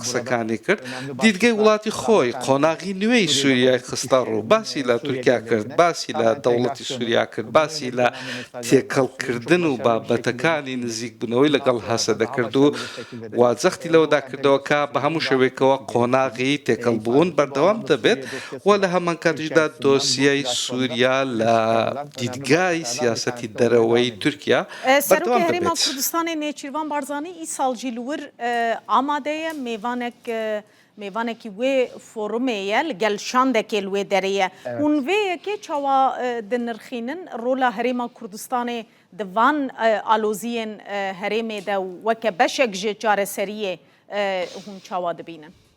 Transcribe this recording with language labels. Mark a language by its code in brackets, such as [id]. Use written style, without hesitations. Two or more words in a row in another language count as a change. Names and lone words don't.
[ckb] قسەکانی کرد دیدگەی وڵاتی خۆی قۆناغی نوێی سووریای خستە ڕوو باسی لە تورکیا کرد باسی لە دەوڵەتی سووریا کرد باسی لە تێکەڵکردن و بابەتەکانی نزیکبوونەوەی لەگەڵ هەسە دەکرد و واجەختی لەوەدا کردەوە کە بە هەموو شێوەیەکەوە قۆناغی تێکەڵبوون بەردەوام دەبێت و لە هەمان کاتیشدا دۆسیای سووریا لە دیدگای سیاسەتی دەرەوەی تورکیا [ku] سەرۆکی هەرێما کوردستانی نێچیروان بارزانî ئیساڵ jî li wir amadeye mêvanekî wê forumê ye li gel şandekê li wê derê ye hûn vê yekê çawa dinirxînin rola Herêma Kurdistanê di van aloziyên herêmê de weke beşek ji çareseriyê hûn çawa dibînin